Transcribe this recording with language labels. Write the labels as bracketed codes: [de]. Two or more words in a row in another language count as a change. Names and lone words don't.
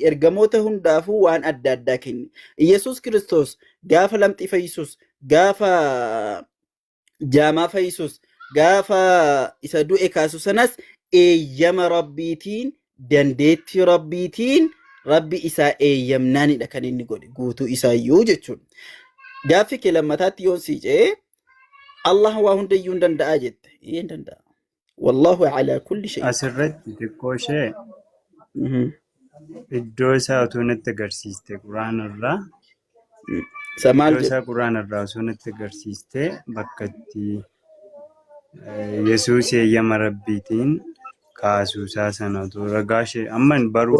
[om] Ergamoota hundaafuu waan adda addaa kenne. Yesuus Kiristoos gaafa lamxii fayyisuus, gaafa jaamaa fayyisuus, gaafa isa du'e kaasu sanas eeyyama rabbiitiin, dandeettii rabbiitiin rabbi isaa eeyyamnaanidha kan inni godhe guutuu isaayyuu jechuudha. Gaaffi kee lammataatti yoon sii ce'ee Allah waa hundayyuu hin danda'a jette. Hin danda'a. [ar] والله على كل شيء. [om] Asirratti xiqqoo ishee iddoo isaa utuu natti agarsiiste quraana irraa. Iddoo isaa quraana irraa utuu natti agarsiiste bakka itti Yesuus eeyyama rabbiitiin kaasuusaa sana utuu ragaa ishee amman baruuf